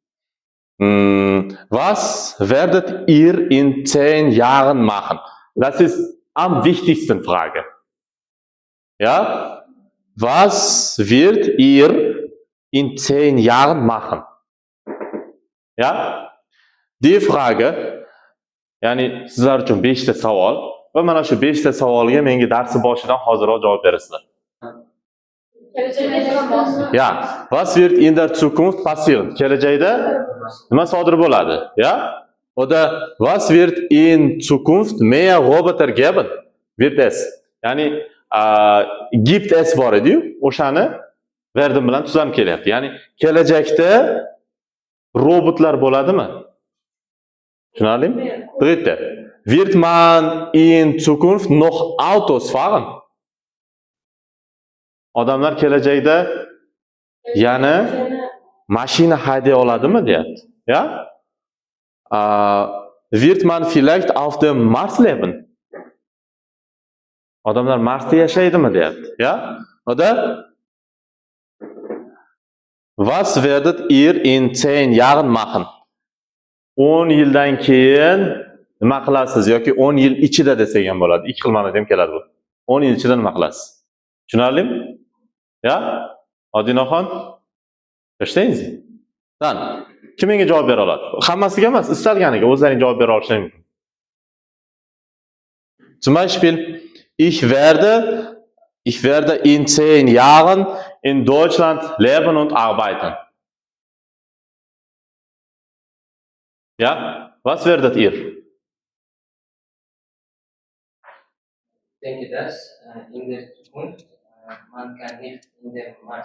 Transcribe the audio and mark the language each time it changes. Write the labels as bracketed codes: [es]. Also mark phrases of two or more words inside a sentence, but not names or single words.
[de] Was werdet ihr in 10 Jahren machen? Das ist am wichtigsten Frage. Ja? Was wird ihr in 10 Jahren machen? Ja? Die Frage, [uz] ya'ni sizlar uchun 5 ta savol va mana shu 5 ta savolga menga darsi boshidan hozirroq javob berasizlar. [de] Ja, was wird in der Zukunft passieren? [uz] Kelajakda nima sodir bo'ladi? [de] Ja? Oder was wird in Zukunft mehr Roboter geben? Wird es? [uz] Ya'ni [de] gibt es [uz] bor edi-yu, o'shani verdim bilan tuzam kelyapti. Ya'ni kelajakda robotlar bo'ladimi? Tushunarlimi? [de] Dritte. Wird man in Zukunft noch Autos fahren? [uz] Odamlar kelajakda yana mashina hayday oladimi deyapti. [de] Ja? Wird man vielleicht auf dem Mars leben? [uz] Odamlar Marsda yashaydimi deyapti. [de] Ja? Oder was werdet ihr in 10 Jahren machen? [uz] 10 yildan keyin nima qilasiz yoki 10 yil ichida desak ham bo'ladi. Ikki xil ma'noda ham keladi bu. 10 yil ichida nima qilasiz? Tushunarlimi? Ya? Odinaxon? [de] Verstehen Sie? Dann, [uz] kim menga javob bera oladi? Hammasiga emas, istalganiga o'zlaring javob bera olishlaring mumkin. [de] Zum Beispiel, ich werde in 10 Jahren in Deutschland leben und arbeiten. Ja? Was werdet ihr? Ich denke, dass in der Zukunft man kann nicht in dem Mars.